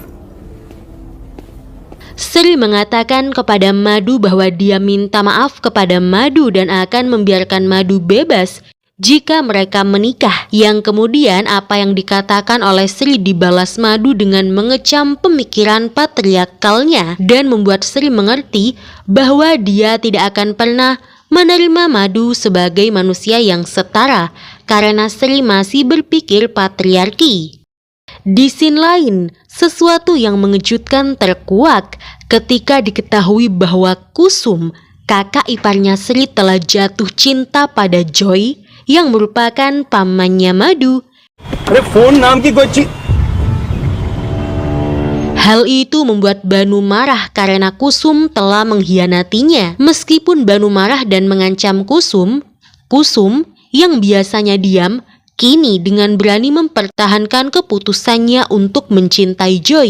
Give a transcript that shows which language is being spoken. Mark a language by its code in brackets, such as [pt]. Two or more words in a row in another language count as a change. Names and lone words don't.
[id] Sri mengatakan kepada Madu bahwa dia minta maaf kepada Madu dan akan membiarkan Madu bebas jika mereka menikah, yang kemudian apa yang dikatakan oleh Sri dibalas Madu dengan mengecam pemikiran patriarkalnya dan membuat Sri mengerti bahwa dia tidak akan pernah menerima Madu sebagai manusia yang setara karena Sri masih berpikir patriarki. Di scene lain, sesuatu yang mengejutkan terkuak ketika diketahui bahwa Kusum, kakak iparnya Sri, telah jatuh cinta pada Joy yang merupakan pamannya Madu. [hi] अरे फोन नाम की कोई चीज [id] Hal itu membuat Banu marah karena Kusum telah mengkhianatinya. Meskipun Banu marah dan mengancam Kusum yang biasanya diam, kini dengan berani mempertahankan keputusannya untuk mencintai Joy.